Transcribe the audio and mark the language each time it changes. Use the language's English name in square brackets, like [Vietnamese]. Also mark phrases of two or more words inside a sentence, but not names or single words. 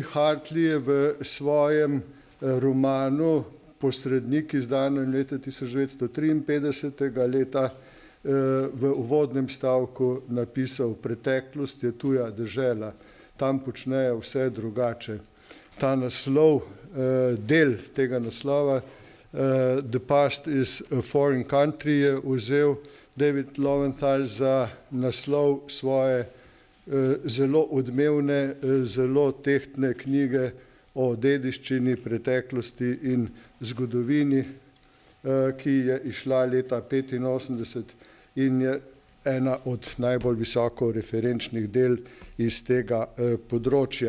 [Slovenian] Hartley je v svojem romanu Posrednik, izdanem leta 1953. leta, v uvodnem stavku napisal: preteklost je tuja dežela, tam počnejo vse drugače. Ta naslov, del tega naslova, [English] The past is a foreign country, [Slovenian] je vzel David Lowenthal za naslov svoje zelo odmevne, zelo tehtne knjige o dediščini, preteklosti in zgodovini, ki je izšla leta 1985 in je ena od najbolj visoko referenčnih del iz tega področja.